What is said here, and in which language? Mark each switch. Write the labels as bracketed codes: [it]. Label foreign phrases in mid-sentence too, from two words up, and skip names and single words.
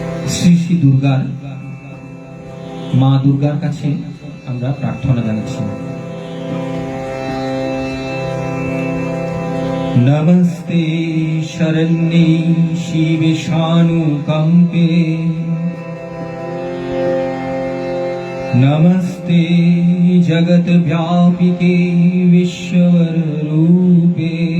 [bn] শ্রী শ্রী দুর্গার মা দুর্গার কাছে আমরা প্রার্থনা জানাচ্ছি। [sa] नमस्ते शरण्ये शिवे शानुकंपे, नमस्ते जगत व्यापिके विश्वर रूपे,